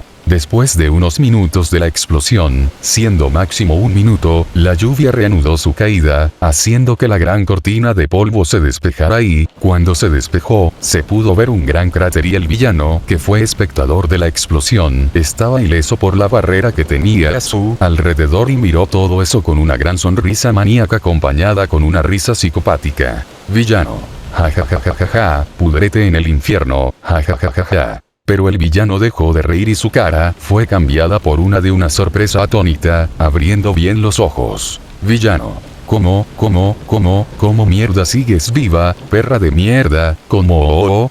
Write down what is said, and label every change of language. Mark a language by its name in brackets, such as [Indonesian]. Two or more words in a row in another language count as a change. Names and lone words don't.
[Spanish] Después de unos minutos de la explosión, siendo máximo 1 minuto, la lluvia reanudó su caída, haciendo que la gran cortina de polvo se despejara y, cuando se despejó, se pudo ver un gran cráter y el villano, que fue espectador de la explosión, estaba ileso por la barrera que tenía a su alrededor y miró todo eso con una gran sonrisa maníaca acompañada con una risa psicopática. Villano. Ja ja ja ja ja ja, pudrete en el infierno, ja ja ja ja ja. Pero el villano dejó de reír y su cara fue cambiada por una sorpresa atónita, abriendo bien los ojos. Villano. ¿Cómo mierda sigues viva, perra de mierda? ¿Cómo?